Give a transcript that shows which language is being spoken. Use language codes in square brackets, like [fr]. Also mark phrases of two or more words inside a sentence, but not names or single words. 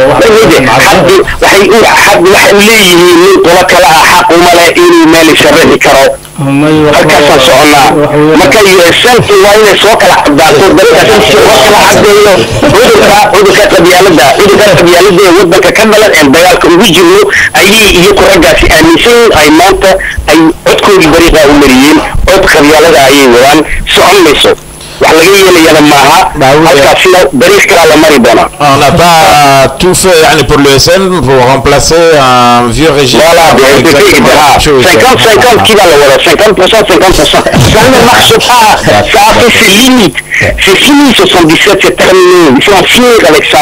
[so] waxay leeyihiin nin qola kale ah xaq uma leh inuu meel sharaxi karo halkaasaan soconaa marka USNku waa inay soo kala cadaato dadka soo kala cadeeyo cudurka qabyaalada ee wadanka ka dhalan ee dagaalka ugu jirno ayay iyo kuragaasi aaminsan ay maanta ay codkoodii bariiqa u mariyeen cod qabyaalada ayay wadaan socon mayso wax laga yeelayana maaha halkaasina bariiq kala la mari doona [fr] on n'a pas tout fait yani pour le SN pour remplacer un vieux régime. Voilà, 50-50 qui va le voir, 50%, 50%. Ça ne marche pas, ça a fait ses limites. C'est fini, 77, c'est terminé. Il faut en finir avec ça.